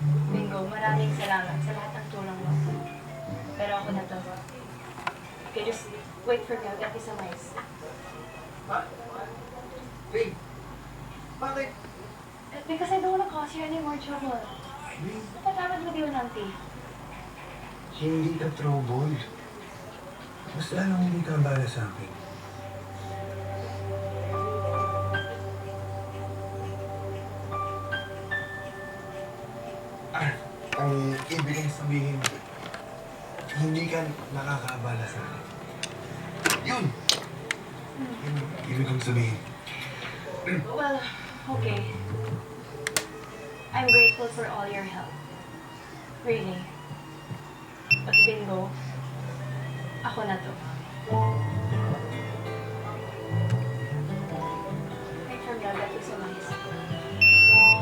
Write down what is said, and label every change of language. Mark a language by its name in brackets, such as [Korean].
[Filipino] Bingo, maraming salamat sa lahat ng tulong mo. Pero ako na to. [English] Okay, just wait for me. I'll get you some ice. [Filipino] Ha? [English] Hey, [Filipino] bakit? [English] Because I don't want to cause you any more trouble. Hey, [Filipino] Napatawad mo din nanti. hindi ka [English] troubled. [Filipino] Mas lalong hindi ka bala sa akin. Ang ibig sabihin, hindi ka nakakaabala sa akin. Yun! Yun ang ibig kong sabihin. [English] Well, okay. I'm grateful for all your help. Really. But Bingo, [Filipino] ako na to. [English] Wait for me, I'll get you some ice.